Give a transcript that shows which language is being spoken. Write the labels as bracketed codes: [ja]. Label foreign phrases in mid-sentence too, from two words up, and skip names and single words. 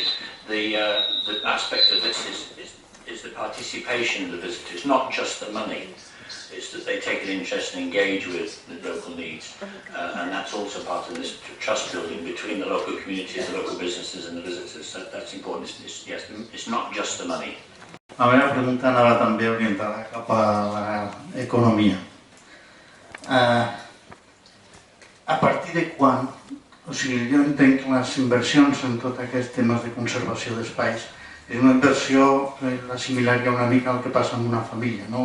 [en] The aspect of this is the participation of the visitors, not just the money. It's that they take an interest and engage with the local needs. And that's also part of this trust building between the local communities, the local businesses and the visitors. So that's important. Yes, it's not just the money. [ca] La meva pregunta anava també orientada cap a l'economia. A partir de quan, o sigui, jo entenc que les inversions en tots aquests temes de conservació d'espais és una inversió assimilar-hi una mica al que passa en una família, no?